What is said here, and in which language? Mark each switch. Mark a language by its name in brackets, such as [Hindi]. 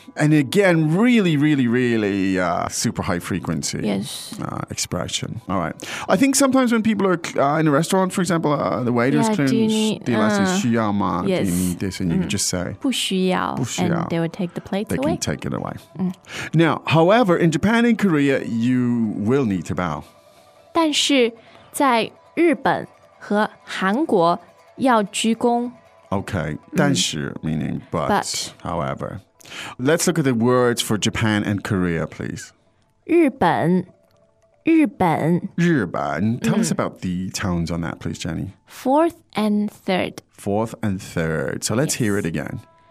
[English] And again, really, really, really super high frequency expression. All right. I think sometimes when people are in a restaurant, for example, the waiter's Do you need this? And you can just say [Chinese] 不需要, 不需要 [English] and they would take the plates they away. They can take it away. Now, however, in Japan and Korea, you will need to bow. [Chinese] 但是在日本和韩国要鞠躬 [English] Okay, 但是 meaning but, however. Let's look at the words for Japan and Korea, please. [Chinese] 日本日本 [English] 日本 Tell us about the tones on that, please, Jenny. Fourth and third. Fourth and third. So let's hear it again.